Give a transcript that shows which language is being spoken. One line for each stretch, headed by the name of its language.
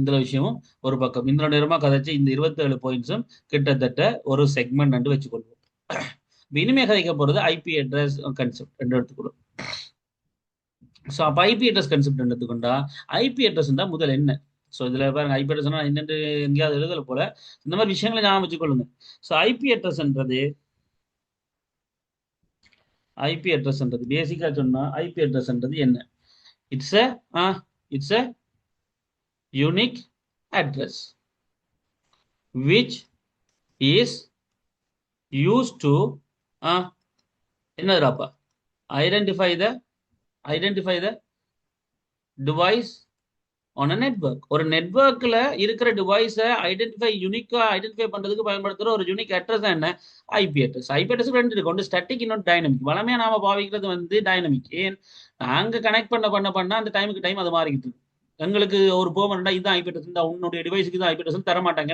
Tamil: இந்த விஷயமும் ஒரு பக்கம். இந்த நேரமா கதைச்சு இந்த 27 பாயிண்ட்ஸும் கிட்டத்தட்ட ஒரு செக்மெண்ட் வச்சுக்கொள்வோம். இனிமே கதைக்க போறது ஐபி அட்ரஸ் கன்செப்ட் எடுத்துக்கொள்ளும். ஸோ அப்போ IP address concept எடுத்துக்கொண்டா IP address தான் முதல் என்ன. ஸோ இதுல பாருங்க ஐபி அட்ரஸ் என்னென்று எங்கேயாவது எழுதல போல, இந்த மாதிரி விஷயங்களை ஞாபகம் வச்சுக்கொள்ளுங்க. ஸோ ஐபி அட்ரஸ்ன்றது பேசிக்கா சொன்னா ஐபி அட்ரஸ்ன்றது என்ன,
English: It's a unique address which is used to என்னதுப்பா identify the device on a network.
Tamil: ஒரு நெட்வொர்க்ல இருக்கிற டிவைஸை ஐடென்டிஃபை பண்றதுக்கு பயன்படுத்துற ஒரு யூனிக் அட்ரஸ் தான் என்ன, ஐபி அட்ரஸ். ஐபி அட்ரஸ் ரெண்டு இருக்கு, ஒன்று ஸ்டாட்டிக், இன்னொரு டைனமிக். வளமையா நாம பாவிக்கிறது வந்து டைனமிக். ஏன், நாங்க கனெக்ட் பண்ண அந்த டைமுக்கு டைம் அது மாறிக்கிட்டு இருக்கு. எங்களுக்கு ஒரு பெர்மனண்டா இதுதான் ஐபி அட்ரஸ், உன்னுடைய டிவைஸுக்கு தான் ஐபி அட்ரஸ் தர மாட்டாங்க.